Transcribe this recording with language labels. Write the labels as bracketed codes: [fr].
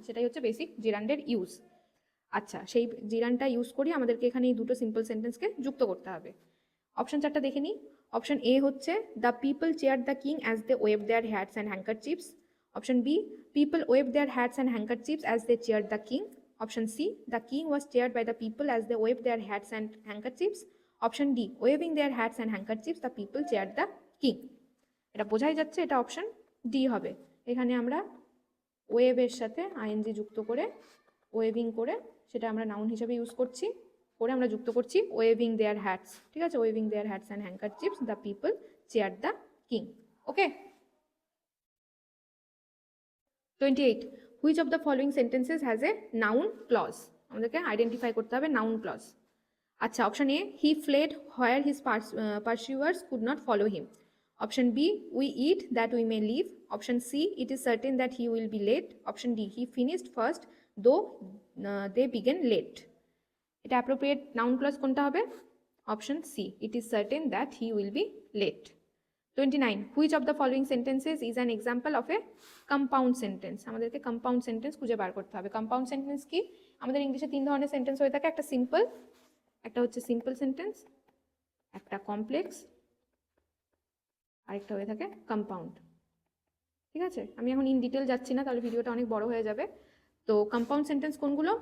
[bn] সেটাই হচ্ছে basic জিরান্ডের use. আচ্ছা, সেই জিরান্ডটা ইউজ করি আমাদেরকে এখানে এই দুটো সিম্পল সেন্টেন্সকে যুক্ত করতে হবে। অপশন 4টা দেখে নিই। [en] Option A হচ্ছে the people cheer the king as they wave their hats and handkerchiefs. Option B, people wave their hats and handkerchiefs as they cheer the king. Option C, the king was cheered by the people as they waved their hats and handkerchiefs. Option D, waving their hats and handkerchiefs, the people cheered the king. [bn] এটা বোঝাই যাচ্ছে এটা option D হবে। এখানে আমরা ওয়েভের সাথে ING যুক্ত করে ওয়েভিং করে সেটা আমরা নাউন হিসেবে ইউজ করছি, করে আমরা যুক্ত করছি [en] Waving their hats. [bn] ঠিক আছে, [en] Waving their hats and handkerchiefs, the people cheered the king. Okay. 28, which of the following sentences has a noun clause? [bn] আমাদেরকে আইডেন্টিফাই করতে হবে নাউন ক্লজ। আচ্ছা, [en] Option A, he fled where his pursuers could not follow him. Option B, we eat that we may live. Option C, it is certain that he will be late. Option D, he finished first though they began late. [bn] এটা appropriate noun clause কোনটা হবে? [en] Option C, it is certain that he will be late. 29, which of the following sentences is an example of a compound sentence? [bn] আমাদেরকে compound sentence খুঁজে বার করতে হবে। Compound sentence কি? আমাদের ইংলিশে 3 ধরনের সেন্টেন্স হয়ে থাকে, একটা সিম্পল, একটা হচ্ছে সিম্পল সেন্টেন্স, একটা কমপ্লেক্স, আরেকটা হয়ে থাকে কম্পাউন্ড। ঠিক আছে, আমি এখন ইন ডিটেল যাচ্ছি না, তাহলে ভিডিওটা অনেক বড় হয়ে যাবে। তো কম্পাউন্ড সেন্টেন্স কোনগুলো?